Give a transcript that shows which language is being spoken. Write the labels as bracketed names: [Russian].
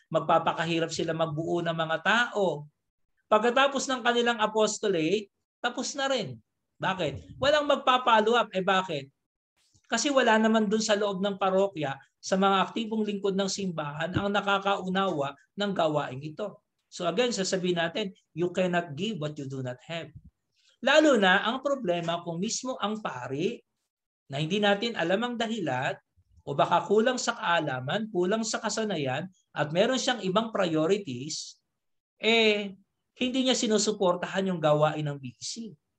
[Filipino] Magpapakahirap sila magbuo ng mga tao. Pagkatapos ng kanilang apostolate, tapos na rin. Bakit? Walang magpa-follow up. Bakit? Kasi wala naman dun sa loob ng parokya, sa mga aktibong lingkod ng simbahan, ang nakakaunawa ng gawain ito. [English] So again, [Filipino] sasabihin natin, [English] you cannot give what you do not have. [Filipino] Lalo na ang problema kung mismo ang pari na hindi natin alam ang dahilan o baka kulang sa kaalaman, kulang sa kasanayan at meron siyang ibang priorities, hindi niya sinusuportahan yung gawain ng BEC.